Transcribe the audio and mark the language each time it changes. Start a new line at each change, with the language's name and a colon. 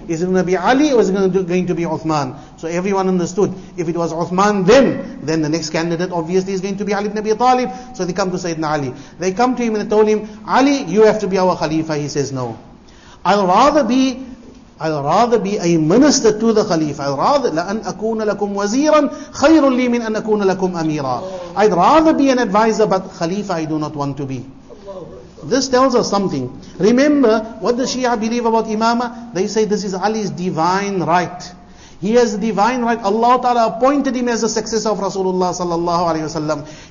English: Is it going to be Ali or is it going to be Uthman? So everyone understood. If it was Uthman then the next candidate obviously is going to be Ali ibn Abi Talib. So they come to Sayyidina Ali. They come to him and they told him, Ali, you have to be our Khalifa. He says, no. I'll rather be a minister to the Khalifa. I'd rather
Arabic: لَأَنْ أَكُونَ لَكُمْ وَزِيرًا خَيْرٌ لِي مِنْ أَنْ أَكُونَ لَكُمْ أَمِيرًا.
English: I'd rather be an advisor, but Khalifa I do not want to be. This tells us something. Remember, what the Shia believe about Imamah? They say this is Ali's divine right. He has a divine right. Allah Ta'ala appointed him as the successor of Rasulullah Sallallahu Alaihi Wasallam.